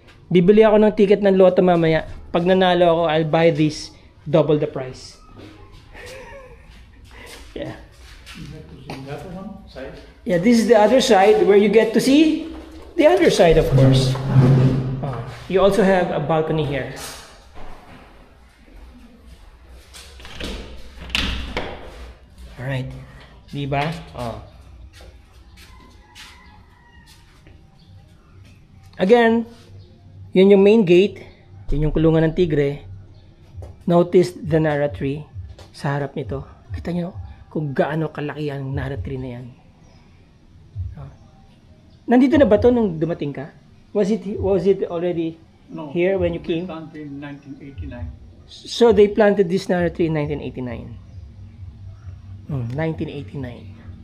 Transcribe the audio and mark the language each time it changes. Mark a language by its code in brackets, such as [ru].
[tl] Bibili ako ng ticket ng loto mamaya. Pag nanalo ako, [en] I'll buy this double the price. Yeah. You have to see that one side. Yeah, this is the other side where you get to see the other side, of course. You also have a balcony here. Alright. Diba? Oh. [tl] Again, yun yung main gate. Yun yung kulungan ng tigre. [en] Notice the Nara tree [tl] sa harap nito. Kita nyo kung gaano kalaki ang Nara tree na yan. Oh. Nandito na ba to nung dumating ka? [en] Was it already here when you came? Planted in 1989. So they planted this Nara tree in 1989. 1989.